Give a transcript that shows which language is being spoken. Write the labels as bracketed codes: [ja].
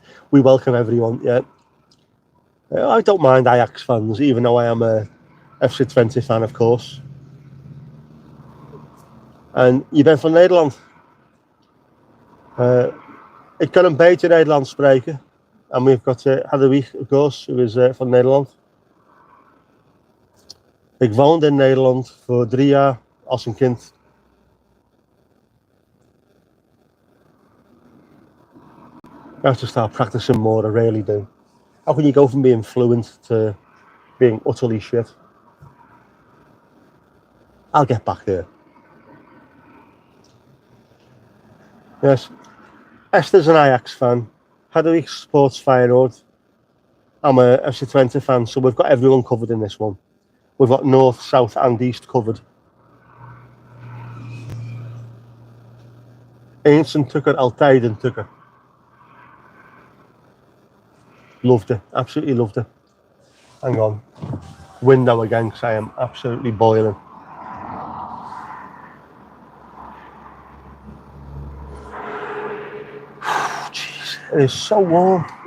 [en] We welcome everyone. Yeah, I don't mind Ajax fans, even though I am a FC Twente fan, of course. [nl] En je bent van Nederland. Ik kan een beetje Nederlands spreken. [en] En we've got Hadewig, of course, who is [nl] van Nederland. Ik woonde in Nederland voor 3 jaar als een kind. [en] I have to start practicing more, I really do. How can you go from being fluent to being utterly shit? I'll get back there. Yes. Esther's an Ajax fan. Hadewig supports Feyenoord. I'm a FC Twente fan, so we've got everyone covered in this one. We've got north, south and east covered. [nl] Eens een tukker, altijd een tukker. [en] Loved it, absolutely loved it. Hang on. Window again, because I am absolutely boiling. Jeez, it is so warm.